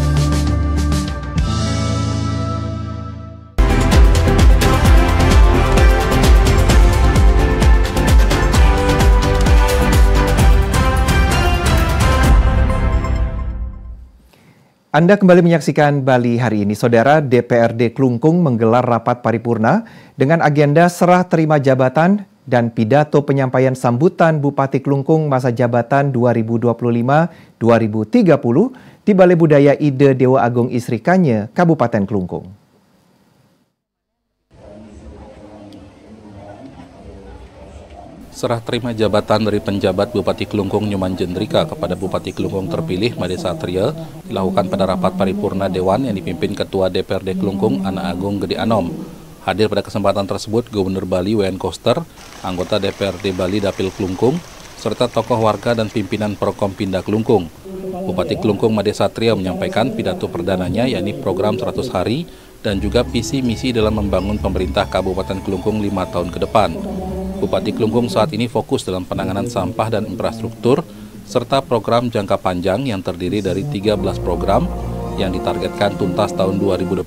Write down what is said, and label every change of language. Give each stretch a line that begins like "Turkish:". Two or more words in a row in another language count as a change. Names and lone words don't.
Indonesian: Anda kembali menyaksikan Bali hari ini. Saudara, DPRD Klungkung menggelar rapat paripurna dengan agenda serah terima jabatan dan pidato penyampaian sambutan Bupati Klungkung masa jabatan 2025-2030 di Balai Budaya Ide Dewa Agung Isri Kanye, Kabupaten Klungkung. Serah terima jabatan dari penjabat Bupati Klungkung Nyoman Jendrika kepada Bupati Klungkung terpilih Made Satria dilakukan pada rapat paripurna Dewan yang dipimpin Ketua DPRD Klungkung Anak Agung Gede Anom. Hadir pada kesempatan tersebut Gubernur Bali W.N. Koster, anggota DPRD Bali Dapil Klungkung, serta tokoh warga dan pimpinan Prokompinda Klungkung. Bupati Klungkung Made Satria menyampaikan pidato perdananya yakni program 100 hari dan juga visi misi dalam membangun pemerintah Kabupaten Klungkung 5 tahun ke depan. Bupati Klungkung saat ini fokus dalam penanganan sampah dan infrastruktur, serta program jangka panjang yang terdiri dari 13 program yang ditargetkan tuntas tahun 2025.